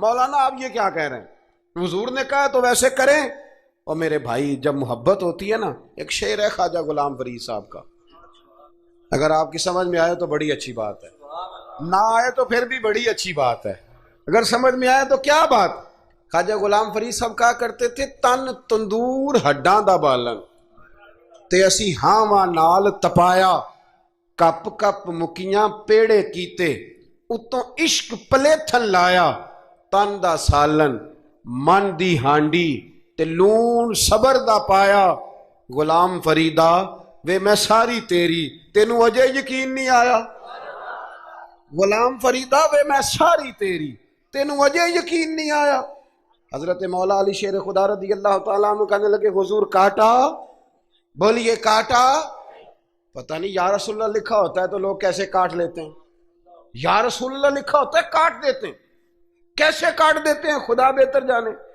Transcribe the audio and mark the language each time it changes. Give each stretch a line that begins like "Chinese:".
Urdu: مولانا آپ یہ کیا کہہ رہے ہیں؟ حضور نے کہا تو ویسے کریں. اور میرے بھائی جب محبت ہوتی ہے نا، ایک شعر ہے خواجہ غلام فرید صاحب کا، اگر آپ کی سمجھ میں آئے تو بڑی اچھی بات ہے، نہ آئے تو پھر بھی بڑی اچھی بات ہے، اگر سمجھ میں آئے تو کیا بات. خواجہ غلام فرید صاحب کہا کرتے تھے
Punjabi: تن تندور ہڈاں دا بالن تے اسی ہاواں نال تپایا، کپ کپ مکیاں پیڑے کیتے اتوں عشق پلیتھن لایا، تن دا سالن من دی ہانڈی تے لون صبر دا پایا. غلام فریدا وے میں ساری تیری، تینوں اجے یقین نہیں آیا؟
Urdu: غلام فریدا وے میں ساری تیری، تینوں اجے یقین نہیں آیا؟ حضرت مولا علی شیر خدا رضی اللہ تعالیٰ عنہ کہنے لگے حضور کاٹا؟ بولیے کاٹا؟ پتہ نہیں یا رسول اللہ لکھا ہوتا ہے تو لوگ کیسے کاٹ لیتے ہیں، یا رسول اللہ لکھا ہوتا ہے کاٹ دیتے ہیں، کیسے کاٹ دیتے ہیں خدا بہتر جانے.